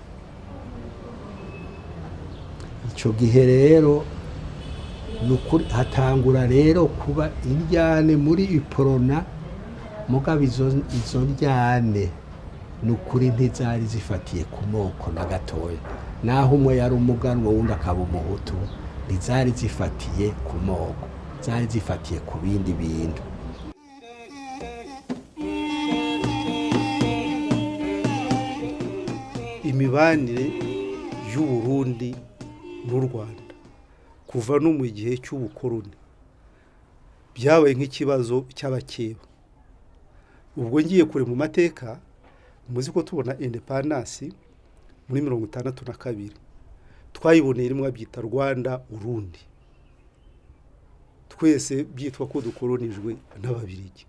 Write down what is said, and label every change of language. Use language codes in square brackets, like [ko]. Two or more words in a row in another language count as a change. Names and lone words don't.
[rn] Ico gihe rero nukuri hatangura rero kuba indyane muri iporona, mugabo izo ndyane nukuri ntizari zifatiye ku moko na gatoya, naho umwe yari umuganwa wundi akaba umuhutu, ntizari zifatiye ku moko, zari zifatiye ku bindi bintu. [rw] Imibanire y'u Burundi n'u Rwanda kuva no mu gihe cy'ubukoroni byabaye nk'ikibazo cy'abakeba. Ubwo ngiye kure mu mateka, muzi ko tubona independence muri 1962 twayiboneye rimwe byita Rwanda Urundi, twese byitwa ko dukolonijwe n'Ababirigi.